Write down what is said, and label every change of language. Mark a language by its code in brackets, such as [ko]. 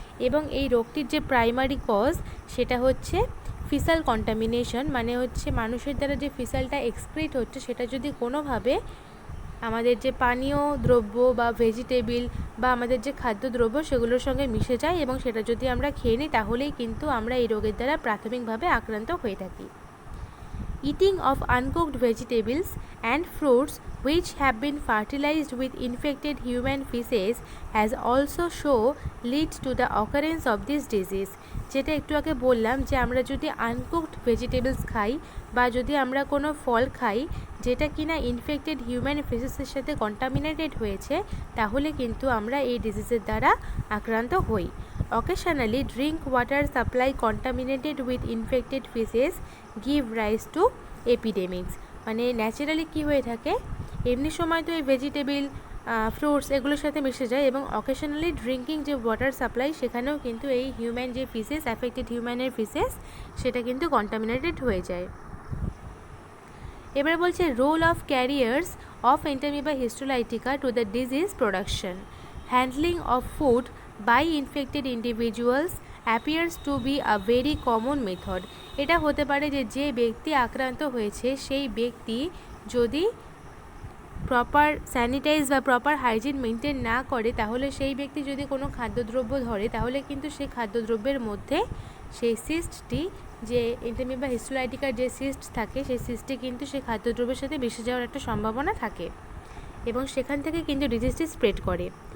[bn] এবং এই রোগটির যে প্রাইমারি কজ সেটা হচ্ছে ফিসাল কন্টামিনেশন, মানে হচ্ছে মানুষের দ্বারা যে ফিসালটা এক্সক্রিট হচ্ছে সেটা যদি কোনোভাবে আমাদের যে পানীয় দ্রব্য বা ভেজিটেবল বা আমাদের যে খাদ্যদ্রব্য সেগুলোর সঙ্গে মিশে যায় এবং সেটা যদি আমরা খেয়ে নিই, তাহলেই কিন্তু আমরা এই রোগের দ্বারা প্রাথমিকভাবে আক্রান্ত হয়ে থাকি। [en] Eating of uncooked vegetables and fruits which have been fertilized with infected human feces has also shown lead to the occurrence of this disease। [bn] যেটা একটু আগে বললাম যে আমরা যদি আনকুকড ভেজিটেবলস খাই বা যদি আমরা কোনো ফল খাই যেটা কিনা ইনফেক্টেড হিউম্যান ফেসেসের সাথে কন্টামিনেটেড হয়েছে, তাহলে কিন্তু আমরা এই ডিজিজের দ্বারা আক্রান্ত হই। [en] Occasionally, drink water supply contaminated with infected feces give rise to epidemics। [bn] মানে ন্যাচারালি কী হয়ে থাকে, এমনি সময় তো এই ভেজিটেবল ফ্রুটস এগুলোর সাথে মিশে যায়, এবং অকেশনালি ড্রিঙ্কিং যে ওয়াটার সাপ্লাই সেখানেও কিন্তু এই হিউম্যান যে ফিসেস, অ্যাফেক্টেড হিউম্যানের ফিসেস, সেটা কিন্তু কন্টামিনেটেড হয়ে যায়। [en] এবার বলছে role of carriers of Entamoeba histolytica to the disease production. Handling of food by infected individuals appears to be a very common method। [bn] এটা হতে পারে যে ব্যক্তি আক্রান্ত হয়েছে সেই ব্যক্তি যদি প্রপার স্যানিটাইজ বা প্রপার হাইজিন মেনটেন না করে, তাহলে সেই ব্যক্তি যদি কোনো খাদ্যদ্রব্য ধরে, তাহলে কিন্তু সেই খাদ্যদ্রব্যের মধ্যে সেই সিস্টটি, যে এন্টামিবা হিস্টোলাইটিকার যে সিস্ট থাকে, সেই সিস্টটি কিন্তু সেই খাদ্যদ্রব্যের সাথে মিশে যাওয়ার একটা সম্ভাবনা থাকে এবং সেখান থেকে কিন্তু ডিজিজটি স্প্রেড করে।